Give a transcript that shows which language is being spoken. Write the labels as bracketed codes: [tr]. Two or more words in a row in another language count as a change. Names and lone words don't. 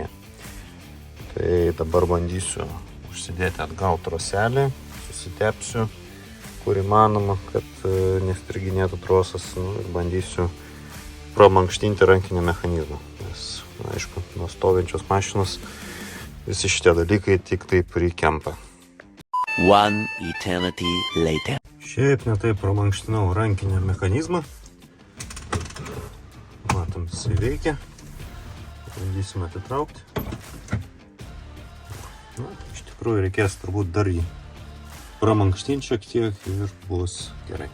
[lt] Tai dabar bandysiu užsidėti atgal troselį, susitepsiu, kur įmanoma, kad nestriginėtų trosas, ir bandysiu pramankštinti rankinį mechanizmą. Nes, aišku, nuo stovinčios mašinos visi šitie dalykai tik taip prikempa. [en] One eternity later. [lt] Šiaip netaip pramankštinau rankinį mechanizmą. Matom, jisai veikia. Bandysime atitraukti. Na, iš tikrųjų reikės turbūt dar jį pramankštinti šiek tiek ir bus gerai.